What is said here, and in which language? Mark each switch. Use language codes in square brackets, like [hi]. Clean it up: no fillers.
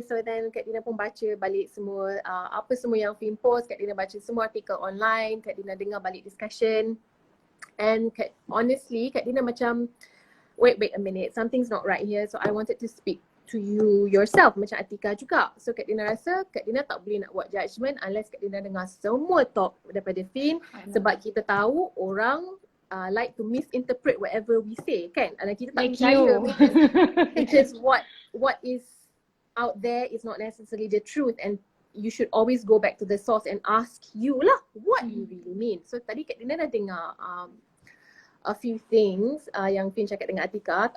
[en] So then [ms] Kak Dina pun baca balik semua, apa semua yang Fin post. Kak Dina baca semua artikel online. Kak Dina dengar balik discussion. [en] And honestly, Kak Dina macam, wait a minute, something's not right here. So I wanted to speak to you yourself, [ms] macam Atika juga. So Kak Dina rasa Kak Dina tak boleh nak buat judgement unless Kak Dina dengar semua talk daripada Fin. Sebab kita tahu orang [en] like to misinterpret whatever we say, [ms] kan? Dan kita tak percaya [en] because what is out there is not necessarily the truth, and you should always go back to the source and ask you [ms] lah [en] what you really mean. So [ms] tadi Kak Dina dah dengar [en] a few things [ms] yang Fin cakap dengan Atika.